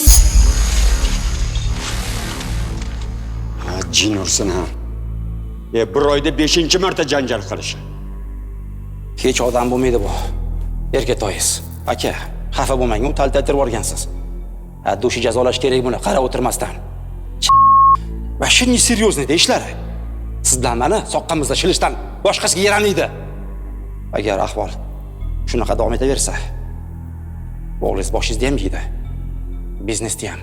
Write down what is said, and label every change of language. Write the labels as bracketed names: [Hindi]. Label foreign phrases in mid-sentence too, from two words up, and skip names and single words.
[Uzbek] Jin ursin ha. Bir oyda 5-marta janjal qilish. Hech odam bo'lmaydi bu. Erkatoyingiz. Aka, xafa bo'lmang, u taltattirib o'rgansiz. Dushi jazolash kerak buni, qarab o'tirmasdan. [Russian] Вообще не серьезный ishlari. [Uzbek] Siz bilan meni soqqamizda shilishdan boshqasiga yaramaydi. Agar ahvol shunaqa davom etaversa, o'g'lingiz boshingizda ham yeydi. Biznesda ham.